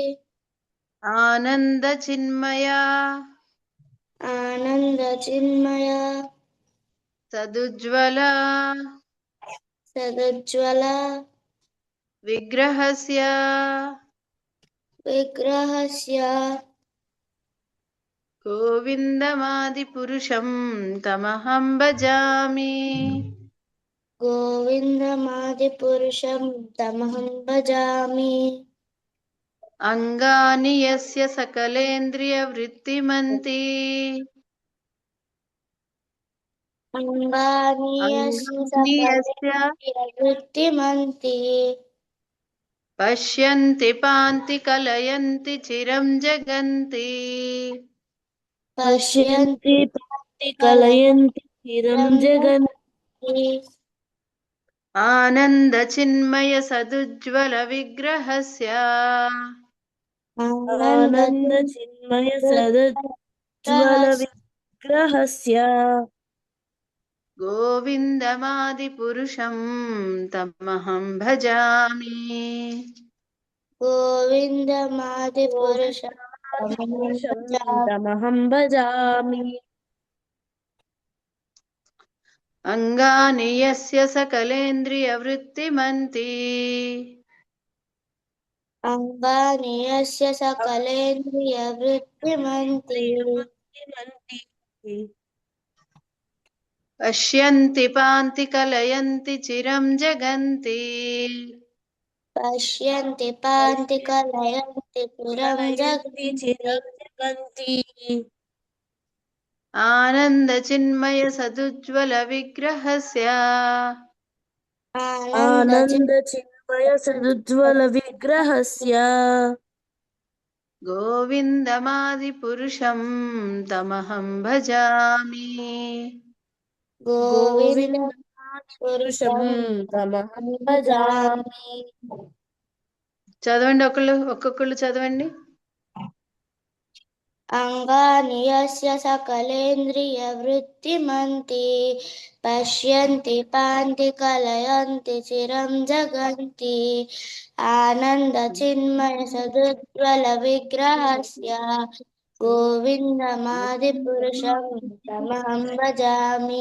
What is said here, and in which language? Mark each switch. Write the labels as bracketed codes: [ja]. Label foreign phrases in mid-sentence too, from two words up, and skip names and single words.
[sa] ఆనంద చిన్మయ ఆనంద చిన్మయ సదుజ్వల సదజ్వల విగ్రహస్య విగ్రహస్య గోవిందమాది పురుషం తమహం భజామి. గోవిందమాది పురుషం తమహం భజామి. అంగాని యస్య సకలేంద్రియ వృత్తిమంతి అంగాని అంగాని యస్య వృత్తిమంతి పశ్యంతి పాంతి కలయంతి చిరం జగంతి పశ్యంతి పాంతి కలయంతి చిరం జగంతి ఆనంద చిన్మయ సదుజ్వల విగ్రహస్య ఆనంద చిన్మయ సదజ్వల విగ్రహస్య గోవిందమాది పురుషం తమహం భజామి. గోవిందమాది పురుషం తమహం భజామి. అంగాని యస్య సకలేంద్రియ వృత్తిమంతి అంగాని యస్య సకలేంద్రియ వృత్తిమంతి పశ్యంతి పాంతి కలయంతి చిరం జగంతి పశ్యంతి పాంతి కలయంతి చిరం జగంతి ఆనంద చిన్మయ సదుజ్వల విగ్రహస్య ఆనంద చిన్మయ సదుజ్వల విగ్రహస్య గోవిందమాది పురుషం తమహం భజామి. గోవిందమాది పురుషం తమహం భజామి. [te] చదవండి, ఒక్కొక్కళ్ళు చదవండి. [sa] అంగాని యస్య సకలేంద్రియ వృత్తిమంతి పశ్యంతి పాంతి కలయంతి చిరం జగంతి ఆనంద చిన్మయ సదుజ్వల విగ్రహస్య గోవిందమాదిపురుషం తమహం భజామి.